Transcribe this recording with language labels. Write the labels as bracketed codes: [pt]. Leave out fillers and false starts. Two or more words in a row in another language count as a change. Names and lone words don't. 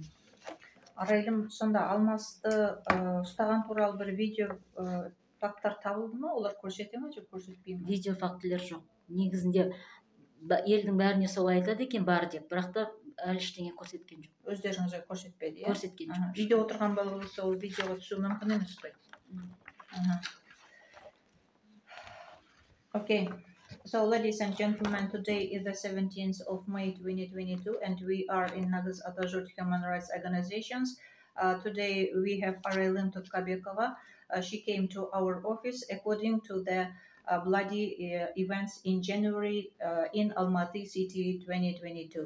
[kk] Арайлым, сонда Алмасты ұстаған туралы бір видео факттар табылды ма? Олар көрсете ме, жоқ көрсетпей ме? Видео фактілер жоқ. Негізінде елдің бәріне сол айтады екен, бар деп, бірақ та әлі ештеңе көрсеткен жоқ. Өздеріңізге көрсетпеді, иә? Көрсеткен жоқ. Үйде отырған бала болса, ол видеоға түсу мүмкін емес қой. [en] Okay. So, ladies and gentlemen, today is the 17th of May 2022, and we are in Nagız Atajurt Human Rights Organizations. Today we have Araylım Tutkabekova. She came to our office according to the bloody events in January in Almaty City 2022.